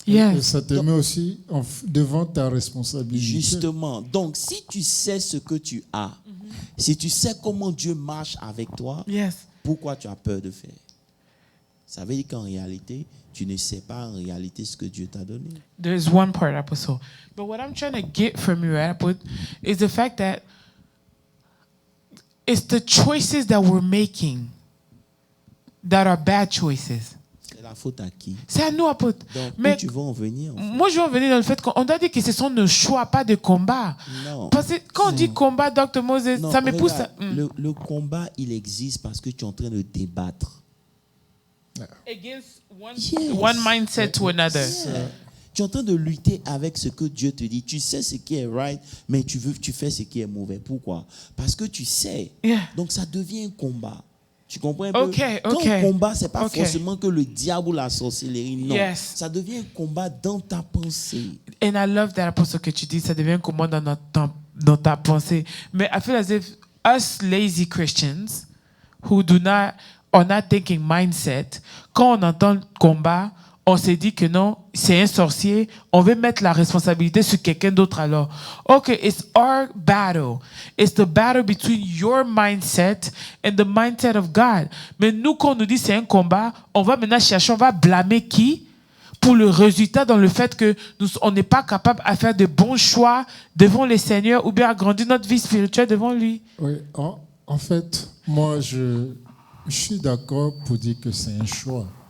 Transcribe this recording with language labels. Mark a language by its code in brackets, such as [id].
[fr] Et ça te met aussi devant ta responsabilité. Justement. Donc, si tu sais ce que tu as, si tu sais comment Dieu marche avec toi, pourquoi tu as peur de faire? Ça veut dire qu'en réalité, tu ne sais pas en réalité ce que Dieu t'a donné. [en] There's one part, Apostle. But what I'm trying to get from you, right, is the fact that it's the choices that we're making that are bad choices. [fr] C'est la faute à qui? C'est à nous, apôtre. Mais tu vas en venir. En fait. Moi, je vais en venir dans le fait qu'on doit dire que ce sont nos choix, pas de combat. Non. Parce que quand on dit combat, Dr. Moses, ça me pousse à... Le combat, il existe parce que tu es en train de débattre. [en] Against one mindset to another. [fr] Tu es en train de lutter avec ce que Dieu te dit. Tu sais ce qui est right, mais tu fais ce qui est mauvais. Pourquoi? Parce que tu sais. Donc ça devient un combat. Tu comprends un peu? Quand un combat, ce n'est pas forcément que le diable ou la sorcellerie. Non. Ça devient un combat dans ta pensée. [en] And I love that, [fr] Apostle, que tu dis, ça devient un combat dans ta pensée. Mais [en] I feel as if us lazy Christians who are not thinking mindset, [fr] quand on entend combat, on s'est dit que non, c'est un sorcier, on veut mettre la responsabilité sur quelqu'un d'autre alors. [en] Okay, it's our battle. It's the battle between your mindset and the mindset of God. [fr] Mais nous, quand on nous dit c'est un combat, on va maintenant chercher, on va blâmer qui pour le résultat dans le fait que on n'est pas capable à faire de bons choix devant le Seigneur ou bien à grandir notre vie spirituelle devant lui. Oui, en fait, moi, je suis d'accord pour dire que c'est un choix.